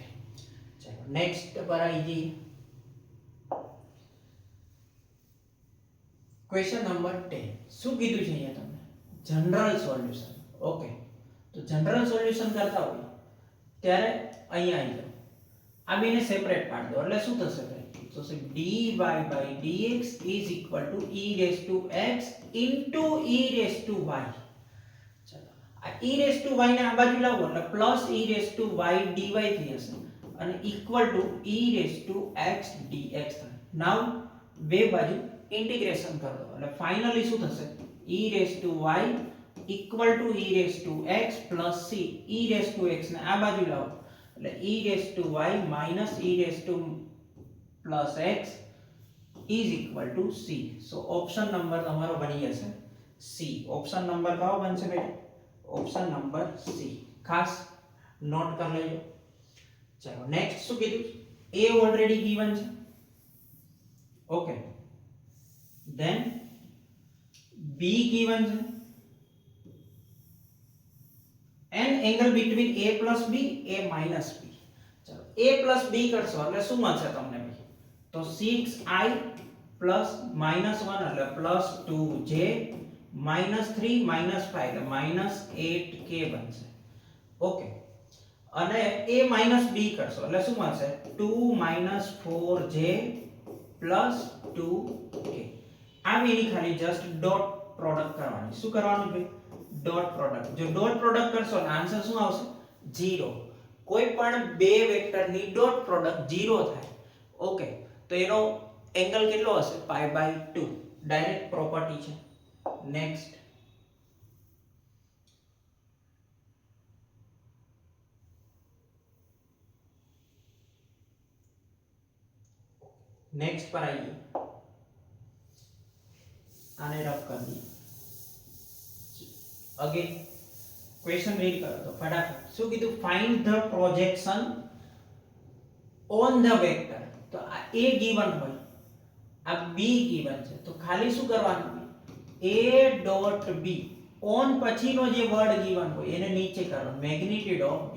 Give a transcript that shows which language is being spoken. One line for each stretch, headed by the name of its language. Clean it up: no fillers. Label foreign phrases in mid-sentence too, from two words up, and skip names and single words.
Gujarati: ચલો નેક્સ્ટ પર આવી જઈએ।
English: question number
Gujarati: 10 શું કીધું છે અહીંયા તમને?
English: general solution.
Gujarati: ઓકે તો
English: general solution
Gujarati: કરતા હોય ત્યારે અહીંયા આવી જાઓ, આ બેને સેપરેટ પાડી દો એટલે શું થશે ભાઈ?
English: તો dy by dx is equal to e raised to x into e raised to y।
Gujarati: ચલો આ
English: e raised to y
Gujarati: ને આ બાજુ લાવો એટલે
English: પ્લસ e raised to y dy
Gujarati: થઈ જશે અને
English: equal to e raised to x dx થાય।
Gujarati: નાઉ બે બાજુ ઇન્ટિગ્રેશન કરી દો એટલે ફાઇનલી શું થશે?
English: e raised to y equal to e raised to x plus c। e raised to x
Gujarati: ને આ બાજુ લાવો એટલે
English: e raised to y minus e raised to plus x is equal to c। so option number
Gujarati: તમારો બની જશે c।
English: option number
Gujarati: કયો બનશે બેટા?
English: option number c.
Gujarati: ખાસ નોટ કરી લેજો। ચલો નેક્સ્ટ શું કીધું?
English: a already given
Gujarati: છે।
English: ઓકે then b given છે and angle between a plus b a minus b।
Gujarati: ચલો
English: a plus b
Gujarati: કરશો એટલે શું મળશે તમને ભાઈ? તો 6i plus -1 એટલે +2j -3 -5 એટલે -8k બનશે। ઓકે અને a b કરશો એટલે શું મળશે? 2 4j +2k। આ બેની ખાલી
English: just dot product
Gujarati: કરવાની। શું કરવાનું ભાઈ?
English: dot product.
Gujarati: જો
English: dot product
Gujarati: કરશો એટલે આન્સર શું આવશે? 0। કોઈ પણ બે વેક્ટરની
English: dot product
Gujarati: 0 થાય। ઓકે તો એનો એંગલ કેટલો હશે? π/2
English: direct property
Gujarati: છે।
Hindi: નેક્સ્ટ पर आइए, आने रफ कर दिए।
English: again question read
Gujarati: કરો તો ફટાફટ શું કીધું,
English: find the projection on the vector.
Gujarati: તો આ a ગિવન હોય, આ b ગિવન છે, તો ખાલી શું કરવાનું,
English: a dot b on
Gujarati: પછીનો જે
English: word given
Gujarati: હોય એને નીચે કરો,
English: magnitude of b.